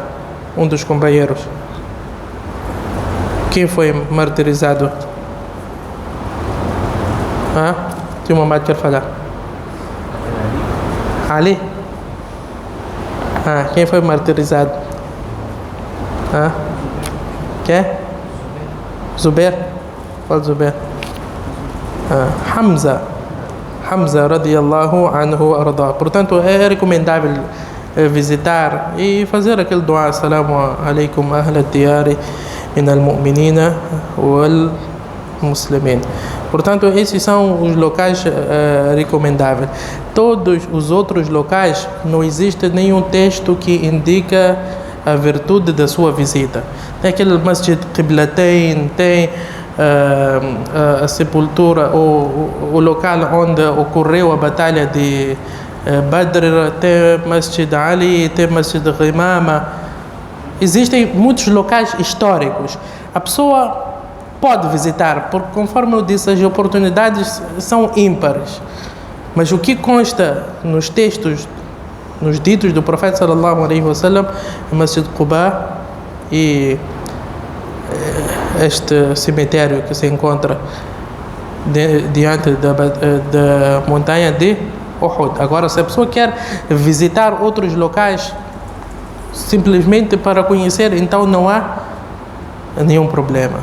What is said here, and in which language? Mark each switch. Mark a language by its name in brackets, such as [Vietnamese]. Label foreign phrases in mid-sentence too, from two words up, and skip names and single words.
[Portuguese] Um dos companheiros. Quem foi martirizado? Tem uma mãe que quer falar. Ali? Quem foi martirizado? Quem? Zubair? Qual Zubair? Hamza [Arabic] رضي الله عنه [Portuguese] arda. Portanto, é recomendável visitar e fazer aquele dua: [Arabic] السلام عليكم أهل الديار من المؤمنين والمسلمين. [Portuguese] Portanto, esses são os locais recomendáveis. Todos os outros locais, não existe nenhum texto que indica a virtude da sua visita. Tem aquele Masjid Qiblatain, tem a sepultura, o local onde ocorreu a batalha de Badr, tem Masjid Ali, tem Masjid Ghimama. Existem muitos locais históricos. A pessoa pode visitar, porque, conforme eu disse, as oportunidades são ímpares. Mas o que consta nos textos, nos ditos do profeta [Arabic] صلى الله عليه وسلم, [Portuguese] é Masjid Quba e este cemitério que se encontra diante da montanha de Uhud. Agora, se a pessoa quer visitar outros locais simplesmente para conhecer, então não há nenhum problema.